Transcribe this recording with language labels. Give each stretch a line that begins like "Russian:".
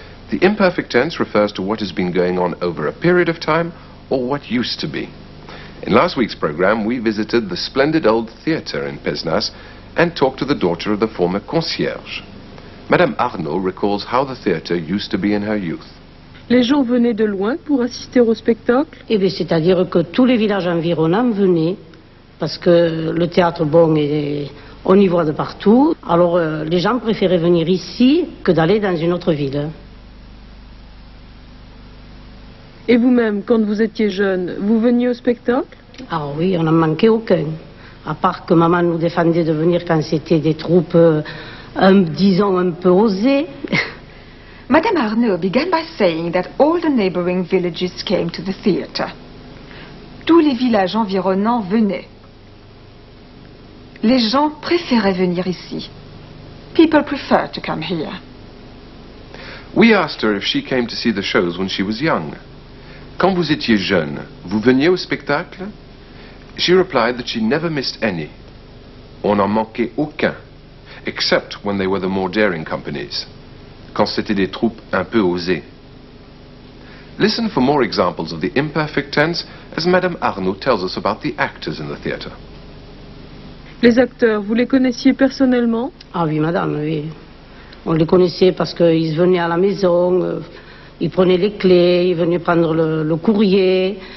English: The imperfect tense refers to what has been going on over a period of time or what used to be. In last week's program, we visited the splendid old theatre in Pézenas and talked to the daughter of the former concierge. Madame Arnaud recalls how the theatre used to be in her youth.
French: Les gens venaient de loin pour assister au spectacle? Eh bien, c'est-à-dire que tous les villages environnants venaient, parce que le théâtre, bon, on y voit de partout. Alors, les gens préféraient venir ici que d'aller dans une autre ville. Et vous-même, quand vous étiez jeune, vous veniez au spectacle? Ah oui, on n'en manquait aucun. À part que maman nous défendait de venir quand c'était des troupes, disons, un peu osées.
English: Madame Arnaud began by saying that all the neighboring villages came to the theatre.
French: Tous les villages environnants venaient. Les gens préféraient venir ici.
English: People prefer to come here. We asked her if she came to see the shows when she was young.
French: Quand vous étiez jeune, vous veniez au spectacle?
English: She replied that she never missed any.
French: On n'en manquait aucun,
English: except when they were the more daring companies.
French: Quand c'était des troupes un peu osées.
English: Listen for more examples of the imperfect tense as Madame Arnaud tells us about the actors in the theatre.
French: Les acteurs, vous les connaissiez personnellement? Ah oui, madame, oui. On les connaissait parce qu'ils venaient à la maison, ils prenaient les clés, ils venaient prendre le courrier.